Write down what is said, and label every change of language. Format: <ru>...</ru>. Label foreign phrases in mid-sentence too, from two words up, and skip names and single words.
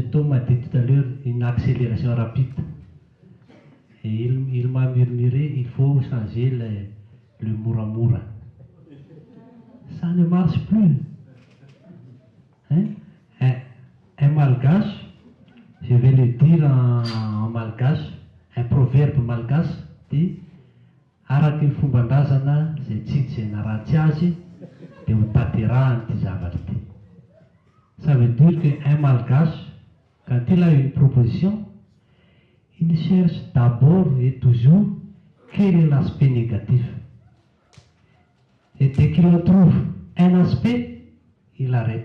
<fr>Tom a dit tout à l'heure une accélération rapide. Et il m'a murmuré, il faut changer le Muramura. Ça ne marche plus. Hein? Un malgache, je vais le dire en malgache, un proverbe malgache dit</fr> <mg>Araka ny fomban-drazana zay tsy naratsy azy dia ho tanterahany ty zavatra ty.</mg> <fr>Ça veut dire qu'un malgache, quand il a une proposition, il cherche d'abord et toujours quel est l'aspect négatif. Et dès qu'il en trouve un aspect, il arrête.</fr>